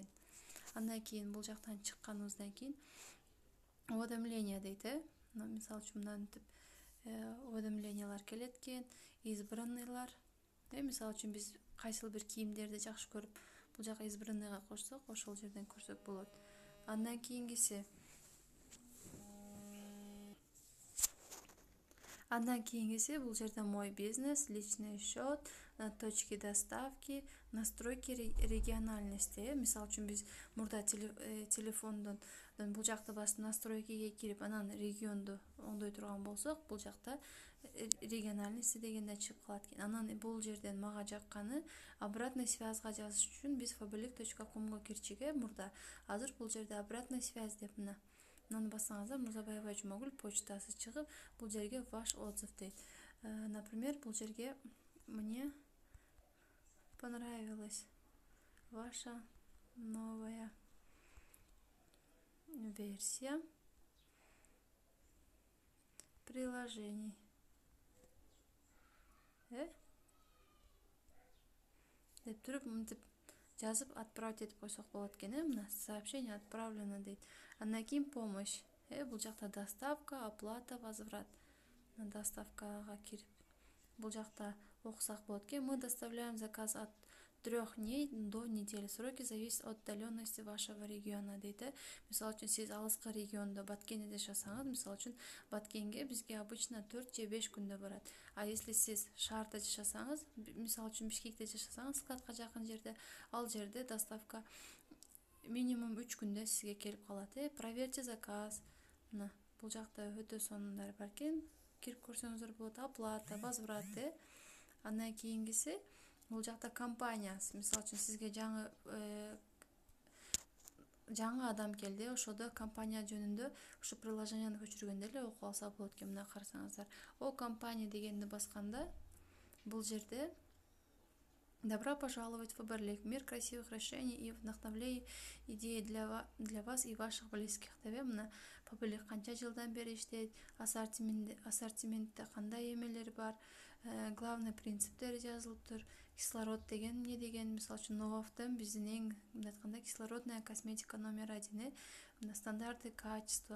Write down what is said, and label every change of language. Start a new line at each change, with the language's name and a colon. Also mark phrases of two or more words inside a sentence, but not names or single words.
Kyrgyz: Андан кийин бул жактан чыкканыбыздан кийин уведомление дейт, мисалы үчүн мынтип уведомлениялар келет экен, избранныйлар. Мисалы үчүн биз кайсыл бир кийимдерди жакшы көрүп, бул жака избранныйга кошсок, ошол жерден көрсөк болот. Андан кийингиси бул жерде
Russian: мой бизнес, личный счет, точки доставки, настройки региональности.
Kyrgyz: Мисалы үчүн биз мурда телефондон бул жакта басып настройкиге кирип, анан регионду оңдой турган болсок, бул жакта региональности дегенде чыгып калат экен. Анан бул жерден мага жакканы
Russian: обратный связьга
Kyrgyz: жазыш үчүн биз faberlic.comго кирчиге мурда. Азыр бул жерде
Russian: обратная связь
Kyrgyz: деп мынаны бассаңыздар, Мурзабаева Жумагүл почтасы чыгып, бул жерге
Russian: ваш отзыв
Kyrgyz: дейт.
Russian: Например,
Kyrgyz: бул жерге
Russian: мне понравилась ваша новая версия приложений.
Kyrgyz: Деп туруп мынтип жазып отправить этип койсок болот экен. Мына
Russian: сообщение отправлено
Kyrgyz: дейт. Андан кийин помощь. Бул жакта
Russian: доставка, оплата, возврат.
Kyrgyz: Доставкага кирип бул жакта окусак болот экен.
Russian: Мы доставляем заказ от 3 дней до недели. Сроки зависят от отдаленности вашего региона дейт.
Kyrgyz: Мисалы үчүн сиз алыскы региондо Баткенде жашасаңыз, мисалы үчүн Баткенге бизге обычно 4 же 5 күндө барат.
Russian: А если
Kyrgyz: сиз шаарда жашасаңыз, мисалы үчүн Бишкекте жашасаңыз, складка жакын жерде, ал жерде
Russian: доставка минимум
Kyrgyz: 3 күндө сизге келип калат.
Russian: Проверьте заказ.
Kyrgyz: Мына бул жакта өтө сонундар бар экен. Кирип көрсөңүздөр болот.
Russian: Оплата, возврат.
Kyrgyz: Андан кийингиси бул жакта компания. Мисалы үчүн сизге жаңы адам келди, ошодо компания жөнүндө ушу приложениени көчүргөндө эле окуп алса болот экен. Мына карасаңыздар,
Russian: о компания
Kyrgyz: дегенди басканда бул жерде
Russian: добро пожаловать в Faberlic. Мир красивых решений и вдохновляющих идей для вас и ваших близких.
Kyrgyz: Мына Faberlic канча жылдан бери иштейт, ассортиментте кандай эмелер бар,
Russian: главный принциптери
Kyrgyz: жазылыптыр. Кислород деген эмне деген, мисалы үчүн Новофтен биздин эң айтканда
Russian: кислородная косметика номер 1, стандарты качества.